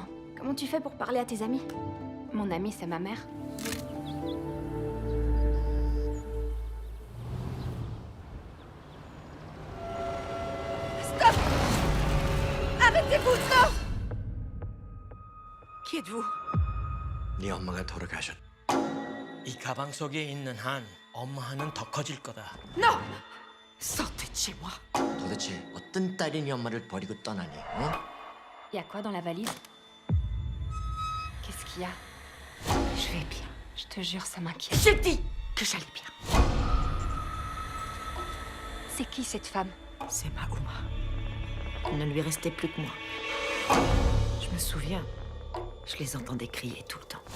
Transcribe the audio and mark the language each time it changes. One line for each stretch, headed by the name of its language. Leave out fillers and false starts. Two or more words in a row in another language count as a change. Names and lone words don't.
French: Comment tu fais pour parler à tes amis? Mon amie, c'est ma mère. Stop! Arrêtez-vous, stop! Qui êtes-vous?
Korean: 네 엄마가 돌아가셨. 이 가방 속에 있는 한 엄마 한은 더 커질 거다.
French: Non! Sortez de chez moi.
Korean: 도대체 어떤 딸이 네 엄마를 버리고 떠나니? 어?
French: Y a quoi dans la valise? Qu'est-ce qu'il y a? Je vais bien. Je te jure, ça m'inquiète. J'ai dit que j'allais bien. C'est qui cette femme? C'est Mahoma. Il ne lui restait plus que moi. Je me souviens, je les entendais crier tout le temps.